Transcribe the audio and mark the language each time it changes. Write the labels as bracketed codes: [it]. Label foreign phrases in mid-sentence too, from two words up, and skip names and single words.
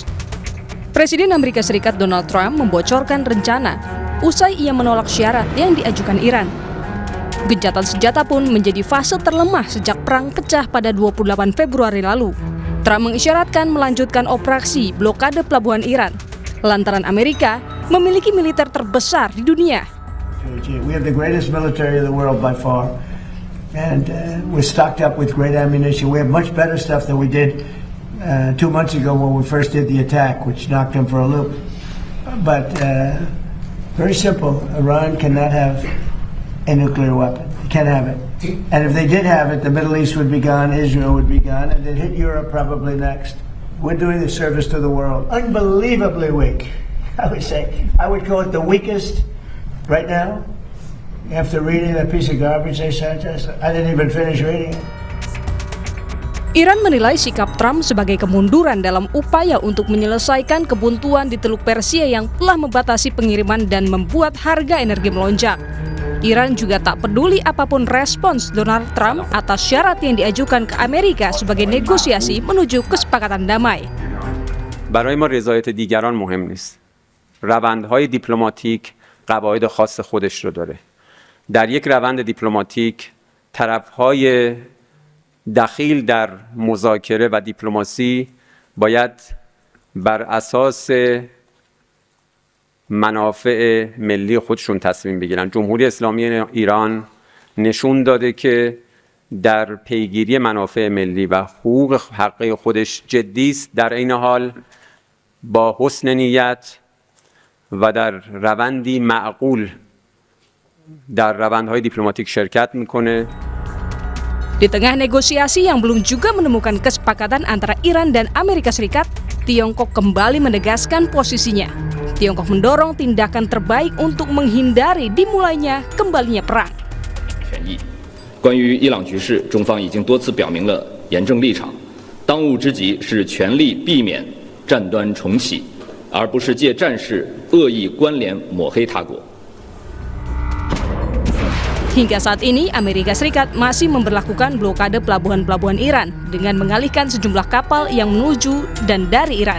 [id] Presiden Amerika Serikat Donald Trump membocorkan rencana usai ia menolak syarat yang diajukan Iran. Gencatan senjata pun menjadi fase terlemah sejak perang pecah pada 28 Februari lalu. Trump mengisyaratkan melanjutkan operasi blokade pelabuhan Iran, lantaran Amerika memiliki militer terbesar di dunia. [en] We have the greatest military in the world by far. And we're stocked up with great ammunition. We have much better stuff than we did 2 months ago when we first did the attack, which knocked them for a loop. But very simple. Iran cannot have a nuclear weapon. They can't have it. And if they did have it, the Middle East would be gone, Israel would be gone, and they'd hit Europe probably next. We're doing the service to the world. Unbelievably weak. I would say. I would call it the weakest right now. After reading that piece of garbage they sent us, I didn't even finish reading it. [id] Iran menilai sikap Trump sebagai kemunduran dalam upaya untuk menyelesaikan kebuntuan di Teluk Persia yang telah membatasi pengiriman dan membuat harga energi melonjak. Iran juga tak peduli apapun respons Donald Trump atas syarat yang diajukan ke Amerika sebagai negosiasi menuju kesepakatan damai. [fa] برای ما رضایت دیگران مهم نیست. روندهای دیپلماتیک قواعد خاص خودش رو داره. در یک روند دیپلماتیک طرفهای دخیل در مذاکره و دیپلماسی باید بر اساس منافع ملی خودشون تصمیم بگیرن. جمهوری اسلامی ایران نشون داده که در پیگیری منافع ملی و حقوق حقیقی خودش جدی است، در این حال با حسن نیت و در روندی معقول در روندهای دیپلماتیک شرکت میکنه. [id] Di tengah negosiasi yang belum juga menemukan kesepakatan antara Iran dan Amerika Serikat, Tiongkok kembali menegaskan posisinya. Tiongkok mendorong tindakan terbaik untuk menghindari dimulainya kembalinya perang. [zh] 关于伊朗局势，中方已经多次表明了严正立场。当务之急是全力避免战端重启，而不是借战事恶意关联抹黑他国。 [id] Hingga saat ini, Amerika Serikat masih memberlakukan blokade pelabuhan-pelabuhan Iran dengan mengalihkan sejumlah kapal yang menuju dan dari Iran.